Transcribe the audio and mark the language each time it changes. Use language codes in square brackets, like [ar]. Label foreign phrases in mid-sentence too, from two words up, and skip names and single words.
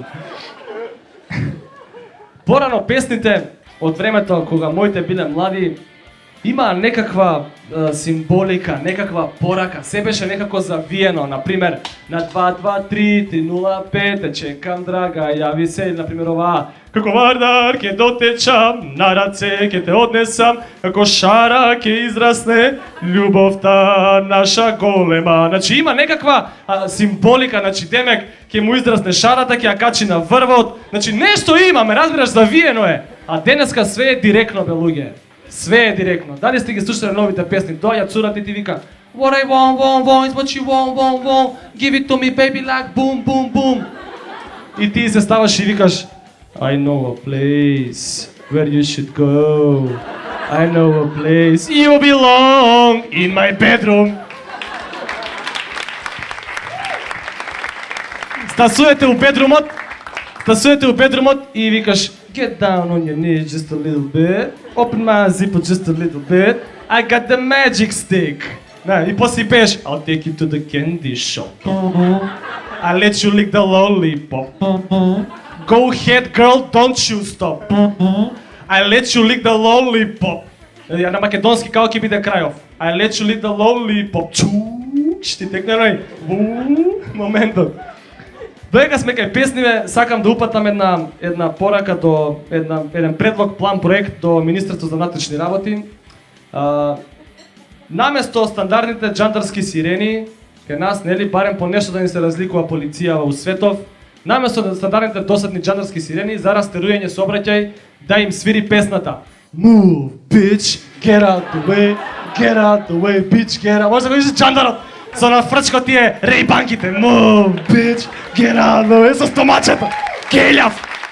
[mk] Порано песните од времето кога моите биле млади има некаква символика, некаква порака, се беше некако завиено, например, на 2-2-3-3-0-5, те чекам драга, јави се, например оваа, како вардар ке дотечам, на раце ке те однесам, како шара ке израсне, љубовта наша голема. Значи има некаква символика, значи демек ке му израсне шарата, ке ја качи на врвот, значи нешто има, ме разбираш, завиено е, а денеска све е директно, бе луѓе. Све е директно. Дали сте ги слушали новите песни? Доја цурата и ти вика [en] What I want is what you want Give it to me baby like boom, boom, boom. [mk] И ти се ставаш и викаш [en] I know a place where you should go. I know a place you belong in my bedroom. [mk] Стасувате у бедрумот и викаш [en] Get down on your knees just a little bit. Open my zipper just a little bit. I got the magic stick. [mk] И после пееш [en] I'll take you to the candy shop. I'll let you lick the lollipop. Go ahead girl, don't you stop. I let you lick the lollipop. [mk] Ја на македонски како ќе биде крајов. [en] I let you lick the lollipop. [mk] Шти текне рај. Моментот. Доека сме кај песниве, сакам да упатам една порака до еден предлог, план, проект до Министерството за внатрешни работи. Наместо стандардните джандарски сирени, кај нас, нели, барем по нешто да ни се разликува полиција во светов, наместо стандардните досадни джандарски сирени, за растерување сообраќај да им свири песната [en] Move, bitch, get out the way, bitch, get out. [mk] Може да го видиш джандарот со на фрчко тие рейбанките. [en] Move, bitch, get out the way, [mk] со стомачето. Келјав.